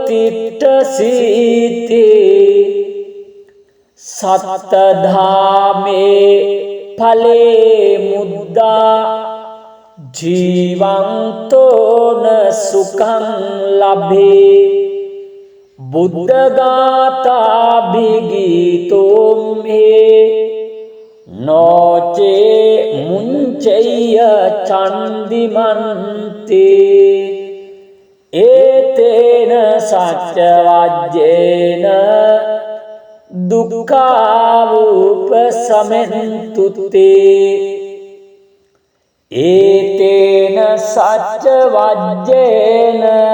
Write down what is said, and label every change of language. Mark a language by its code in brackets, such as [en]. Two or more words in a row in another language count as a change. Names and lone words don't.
[pi] තිට්ඨසීතේ සත්තධාමේ ඵලේ මුද්දා ජීවන්තෝන සුඛං ලබේ බුද්ධ ගාථා භිගීතෝ මේ නොචේ මුංචය චන්දිමන්තේ ඒතේන සච්ච වජ්ජේන දුක්ඛාවුපසමෙන්තුතේ ඒතේන සච්ච වජ්ජේන